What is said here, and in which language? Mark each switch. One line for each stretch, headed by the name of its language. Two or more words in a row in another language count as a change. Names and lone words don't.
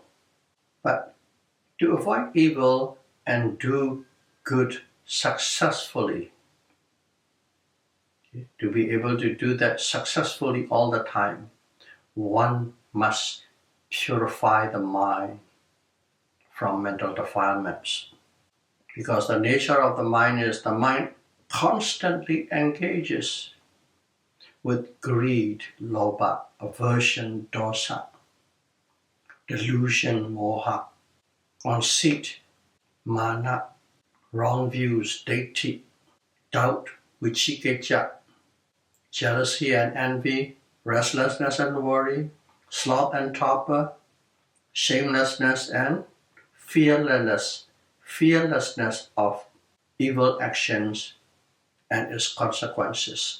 English: But to avoid evil and do good successfully, to be able to do that successfully all the time, one must purify the mind from mental defilements. Because the nature of the mind is the mind constantly engages with greed, lobha, aversion, dosa, delusion, moha, conceit, mana, wrong views, deity, doubt, vicikiccha, jealousy and envy, restlessness and worry, sloth and torpor, shamelessness and fearlessness of evil actions and its consequences.